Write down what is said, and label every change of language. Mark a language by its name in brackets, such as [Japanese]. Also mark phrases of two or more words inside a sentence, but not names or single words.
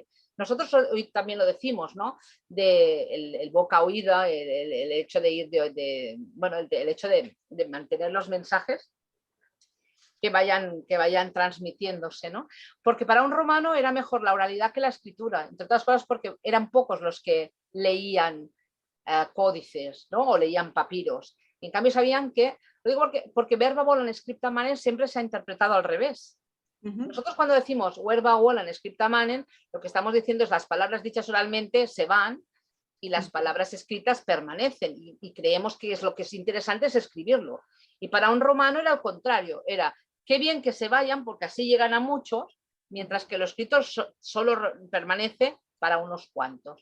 [Spanish] Nosotros hoy también lo decimos, ¿no? El boca oída, el hecho de ir el hecho de mantener los mensajes que vayan transmitiéndose, ¿no? Porque para un romano era mejor la oralidad que la escritura, entre otras cosas porque eran pocos los que leían códices, ¿no? O leían papiros. Y en cambio sabían que, lo digo porque [Latin] verba volant scripta manen [Spanish] siempre se ha interpretado al revés. Nosotros cuando decimos [Latin] verba volant scripta manen, [Spanish] lo que estamos diciendo es las palabras dichas oralmente se van y las palabras escritas permanecen, y creemos que lo que es interesante es escribirlo. Y para un romano era al contrario, era qué bien que se vayan porque así llegan a muchos, mientras que lo escrito solo permanece para unos cuantos.